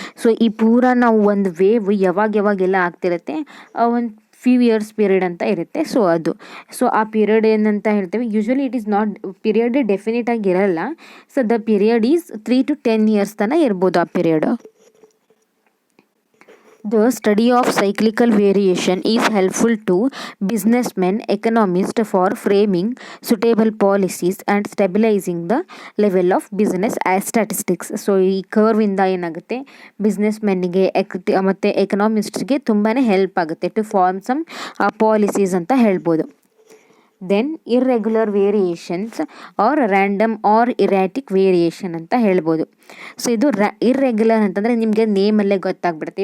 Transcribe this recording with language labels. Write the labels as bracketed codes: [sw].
[kn] So ಈ ಪೂರ ನಾವು ಒಂದು ವೇವ್ ಯಾವಾಗೆಲ್ಲ ಆಗ್ತಿರುತ್ತೆ, ಒಂದು ಫ್ಯೂ ಇಯರ್ಸ್ ಪೀರಿಯಡ್ ಅಂತ ಇರುತ್ತೆ. ಸೊ ಅದು, ಸೊ ಆ ಪೀರಿಯಡ್ ಏನಂತ ಹೇಳ್ತೇವೆ, usually it is not period definite ಆಗಿ ಇರಲ್ಲ. [en] so the period is 3 to 10 years [kn] ತನಕ ಇರ್ಬೋದು ಆ period. [en] The study of cyclical variation is helpful to businessmen, economists for framing suitable policies and stabilizing the level of business as statistics. [kn] So ಈ curve ಇಂದ ಏನಾಗುತ್ತೆ, ಬಿಸ್ನೆಸ್ಮೆನ್ನಿಗೆ ಮತ್ತು ಎಕನಾಮಿಸ್ಟ್ಸ್ಗೆ ತುಂಬಾ help ಆಗುತ್ತೆ [en] to form some policies [kn] ಅಂತ ಹೇಳ್ಬೋದು. [en] then irregular variations or random or erratic variation [kn] ಅಂತ ಹೇಳ್ಬೋದು. ಸೊ ಇದು ಇರ್ರೆಗ್ಯುಲರ್ ಅಂತಂದರೆ ನಿಮಗೆ ನೇಮಲ್ಲೇ ಗೊತ್ತಾಗ್ಬಿಡುತ್ತೆ.